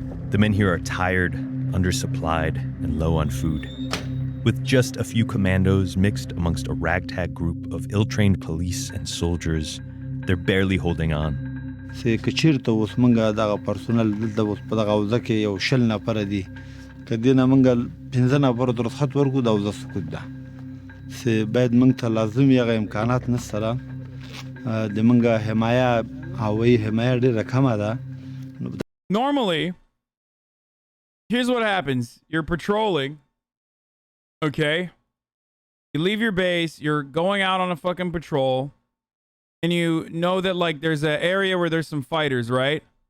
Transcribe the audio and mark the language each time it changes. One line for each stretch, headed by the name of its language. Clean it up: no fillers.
English: The men here are tired, undersupplied, and low on food. With just a few commandos mixed amongst a ragtag group of ill-trained police and soldiers, they're barely holding on.
Pashto: چې کچیرته اوس مونږه دغه پرسونل دلته اوس په دغه حوزه کې یو 20 نفر دي که دې نه مونږ 15 نفر ته رخصت ورکړو د حوزه سقوط ده چې باید مونږ ته لازم هغه امکانات نشته را د مونږه حمایه هوایي حمایه ډېره کمه ده.
English: Normally, here's what happens. You're patrolling, okay? You leave your base, you're going out on a fucking patrol, and you know that, like, there's an area where there's some fighters, right?